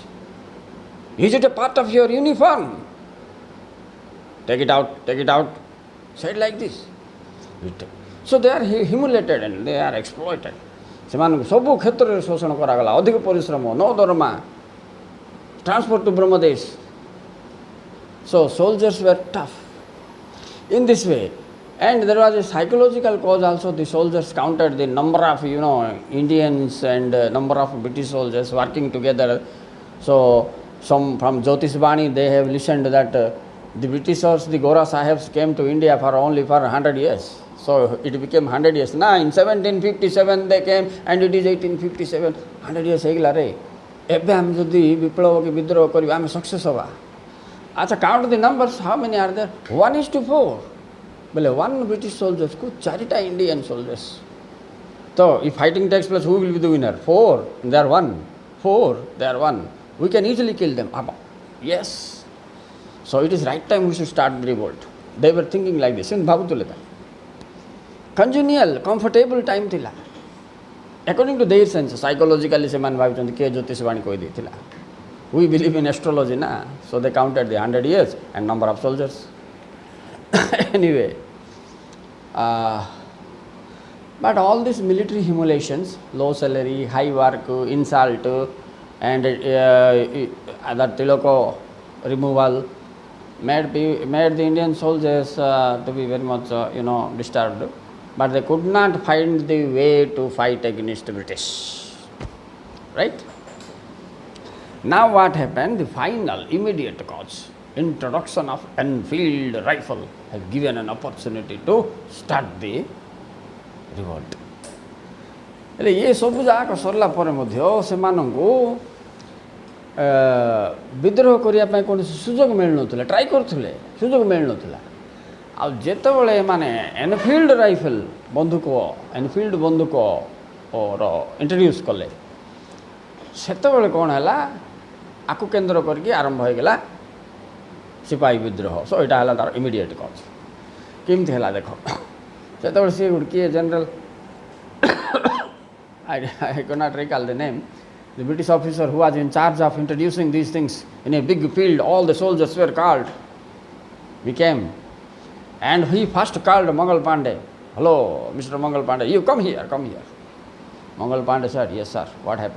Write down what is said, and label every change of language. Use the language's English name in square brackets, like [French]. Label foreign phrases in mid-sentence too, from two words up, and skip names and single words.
[English] Is it a part of your uniform? Take it out. Said like this. So they are humiliated and they are exploited. [Odia] ସେମାନଙ୍କୁ ସବୁ କ୍ଷେତ୍ରରେ ଶୋଷଣ କରାଗଲା, ଅଧିକ ପରିଶ୍ରମ, ନ ଦରମା, [English] transport to ବ୍ରହ୍ମଦେଶ. So soldiers were tough in this way. And there was a psychological cause also. The soldiers counted the number of Indians and number of British soldiers working together. So some from Jyotisbani they have listened that the Britishers, the [Hindi] गोरा साहिब्स [English] came to India for only 100 years. So it became 100 years. Now in 1757 they came and it is 1857. [Odia] 100 years ହେଇଗଲା ରେ। ଏବେ ଆମେ ଯଦି ବିପ୍ଳବ କି ବିଦ୍ରୋହ କରିବା ଆମେ ସକ୍ସେସ୍ ହେବା। ଆଚ୍ଛା, [English] count the numbers, how many are there? [Odia] 1:4 ବୋଲେ 1 [English] British soldiers [Odia] କୁ 4ଟା [English] Indian soldiers. So if fighting takes place, who will be the winner? 4, they are 1. 4, they are 1. We can easily kill them. Yes. So it is right time we should start the revolt. They were thinking like this. [Odia] ଭାବୁଥିଲେ ତା [English] congenial, comfortable time [Odia] ଥିଲା। [English] According to their sense, psychologically [Odia] ସେମାନେ ଭାବୁଛନ୍ତି କିଏ ଜ୍ୟୋତିଷବାଣୀ କହିଦେଇଥିଲା। [English] We believe in astrology na, so they counted the 100 years and number of soldiers. Anyway, but all these military humiliations, low salary, high work, insult, and that tilako removal made the Indian soldiers to be very much disturbed. But they could not find the way to fight against the British. Right? Now what happened? The final immediate cause, introduction of Enfield rifle, has given an opportunity to start the revolt. [Odia] ହେଲେ ଏ ସବୁ ଯାକ ସରିଲା ପରେ ମଧ୍ୟ ସେମାନଙ୍କୁ ବିଦ୍ରୋହ କରିବା ପାଇଁ କୌଣସି ସୁଯୋଗ ମିଳୁନଥିଲା। ଟ୍ରାଏ କରୁଥିଲେ, ସୁଯୋଗ ମିଳୁନଥିଲା। ଆଉ ଯେତେବେଳେ ଏମାନେ [English] Enfield rifle [Odia] ଏନଫିଲ୍ଡ ବନ୍ଧୁକର ଇଣ୍ଟ୍ରୋଡ୍ୟୁସ୍ କଲେ, ସେତେବେଳେ କ'ଣ ହେଲା, ଆକୁ କେନ୍ଦ୍ର କରିକି ଆରମ୍ଭ ହୋଇଗଲା ସିପାହୀ ବିଦ୍ରୋହ। ସୋ ଏଇଟା ହେଲା ତାର [English] immediate cause. [Odia] କେମିତି ହେଲା ଦେଖ, ସେତେବେଳେ ସିଏ କିଏ ଜେନେରାଲ, [English] I cannot recall the name, the British officer who was in charge of introducing these things in a big field. All the soldiers were called. We came. And he first called Mangal Pandey. Hello, Mr. Mangal Pandey, you come here. Mangal Pandey said, yes sir, what happened?